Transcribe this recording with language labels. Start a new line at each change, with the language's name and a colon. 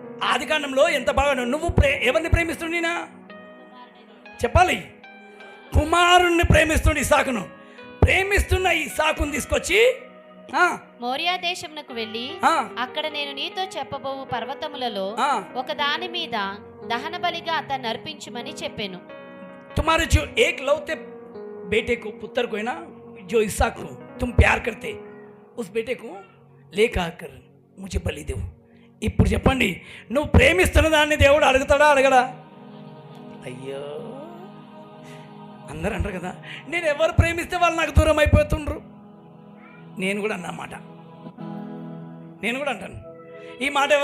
Telugu: ఆదికాండంలో ఎంత బాగా నువ్వు ఎవరిని ప్రేమిస్తున్నా చెప్పాలి. కుమారుణ్ణి ప్రేమిస్తుండే ఇస్సాకును. ప్రేమిస్తున్న ఇస్సాకును తీసుకొచ్చి మోరియా దేశమునకు వెళ్ళి అక్కడ నేను నీతో చెప్పబోవు పర్వతములలో ఒక దాని మీద దహన బలిగా అతన్ని అర్పించుమని చెప్పాను.
Hindi: तुम्हारे जो एक लौते बेटे को पुत्र को है ना, जो इसाक को तुम प्यार करते, उस बेटे को लेकर आकर मुझे बलि दो.
Telugu: ఇప్పుడు చెప్పండి, నువ్వు ప్రేమిస్తున్న దాన్ని దేవుడు అడుగుతాడా అడగడా? అయ్యో, అందరూ అంటారు కదా, నేను ఎవరు ప్రేమిస్తే వాళ్ళు నాకు దూరం అయిపోతుండ్రు. నేను కూడా అన్నమాట, నేను కూడా అంటాను ఈ మాట.